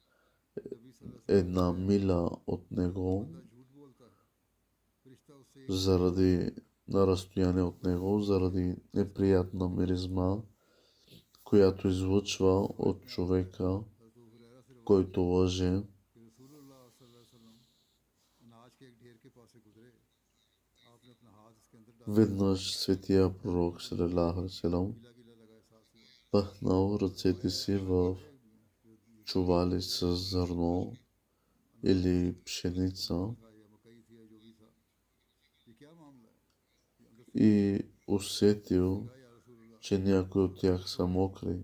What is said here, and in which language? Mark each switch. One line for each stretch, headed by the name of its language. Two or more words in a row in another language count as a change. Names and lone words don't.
Bulgarian: 1 миля от него, на разстояние от него, заради неприятна миризма, която излъчва от човека, който лъже. Веднъж светия пророк
Arabic: صلى الله عليه وسلم
Bulgarian: пъхнал ръцете си в чували с зърно или пшеница и усетил, че някои от тях са мокри.